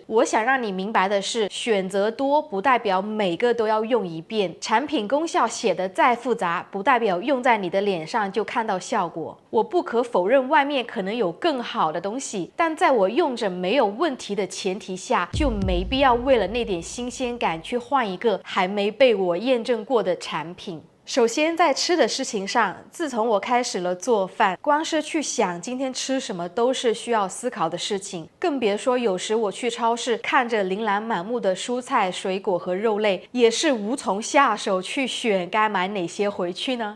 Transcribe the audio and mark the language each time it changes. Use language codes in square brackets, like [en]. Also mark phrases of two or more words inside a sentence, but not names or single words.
[zh] 我想讓你明白的是，選擇多不代表每個都要用一遍，產品功效寫得再複雜，不代表用在你的臉上就看到效果。我不可否認外面可能有更好的東西，但在我用着沒有問題的前提下，就沒必要為了那點新鮮感去換一個還沒被我驗證過的產品。首先，在吃的事情上，自從我開始了做飯，光是去想今天吃什麼都是需要思考的事情，更別說有時我去超市看着琳琅滿目的蔬菜、水果和肉類，也是無從下手去選該買哪些回去呢？